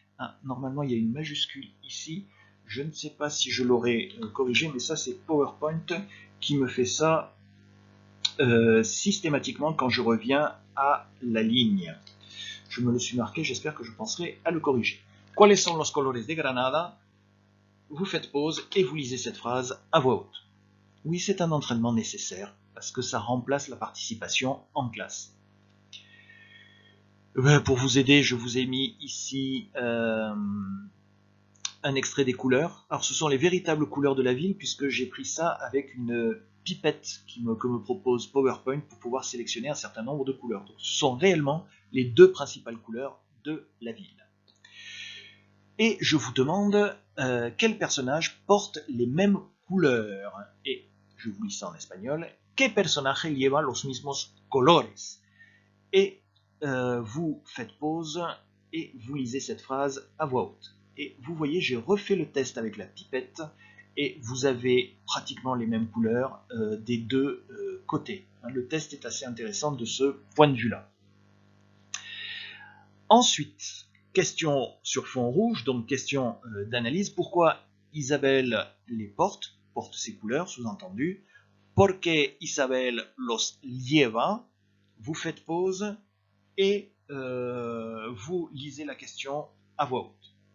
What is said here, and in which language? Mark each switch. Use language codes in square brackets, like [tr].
[fr] Ah, normalement, il y a une majuscule ici. Je ne sais pas si je l'aurais corrigé, mais ça, c'est PowerPoint qui me fait ça systématiquement quand je reviens à la ligne. Je me le suis marqué, j'espère que je penserai à le corriger. [es] ¿Cuáles son los colores de Granada? [fr] Vous faites pause et vous lisez cette phrase à voix haute. Oui, c'est un entraînement nécessaire, parce que ça remplace la participation en classe. Pour vous aider, je vous ai mis ici un extrait des couleurs. Alors ce sont les véritables couleurs de la ville, puisque j'ai pris ça avec une pipette que me propose PowerPoint pour pouvoir sélectionner un certain nombre de couleurs. Donc, ce sont réellement les 2 principales couleurs de la ville. Et je vous demande quel personnage porte les mêmes couleurs. Et je vous lis ça en espagnol. [es] ¿Qué personaje lleva los mismos colores? [fr] Et vous faites pause et vous lisez cette phrase à voix haute. Et vous voyez, j'ai refait le test avec la pipette et vous avez pratiquement les mêmes couleurs des 2 côtés. Le test est assez intéressant de ce point de vue-là. Ensuite, question sur fond rouge, donc question d'analyse. Pourquoi Isabelle les porte ces couleurs, sous-entendu. [es] Porque Isabelle los lleva. [fr] Vous faites pause et vous lisez la question à voix haute.